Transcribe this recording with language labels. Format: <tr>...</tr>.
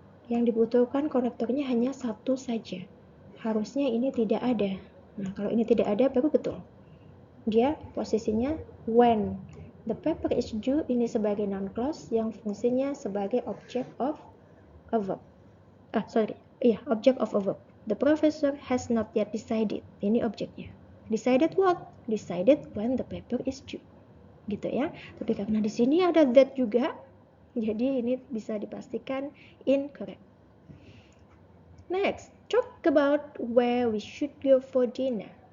<id>Yang dibutuhkan konektornya hanya 1 saja. Harusnya ini tidak ada. Nah, kalau ini tidak ada baru betul. Dia posisinya</id> <en>when the paper is due</en> <id>ini sebagai noun clause yang fungsinya sebagai</id> <en>object of a verb. Object of a verb. The professor has not yet decided.</en> <id>Ini objeknya.</id> <en>Decided what? Decided when the paper is due.</en> <id>Gitu ya. Tapi karena di sini ada that juga, jadi ini bisa dipastikan incorrect.</id> <en>Next, talk about where we should go for dinner.</en>